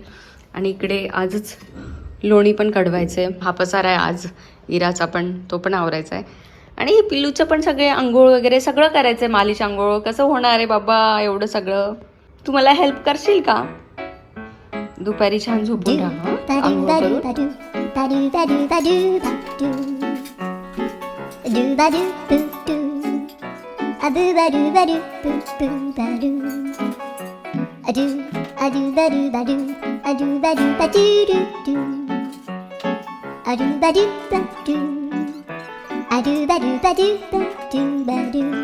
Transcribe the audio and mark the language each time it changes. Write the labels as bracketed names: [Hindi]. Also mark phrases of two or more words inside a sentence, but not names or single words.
[Marathi] आणि इकडे आजच लोणी पण कढवायचं आहे. हा पसारा आहे आज इराचा पण, तो पण आवरायचा आहे. आणि पिल्लूचं पण सगळे आंघोळ वगैरे सगळं करायचं आहे, मालिश आंघोळ. कसं होणार आहे बाबा एवढं सगळं? तू मला हेल्प करशील का? दुपारी छान झोपून राहा Da do आंघोळ da do करून. da do da do da do da do da do do da do do do a do da do da do do do da do a do da do da do a do da do da do do do a do da do da do a do da do da do da do da do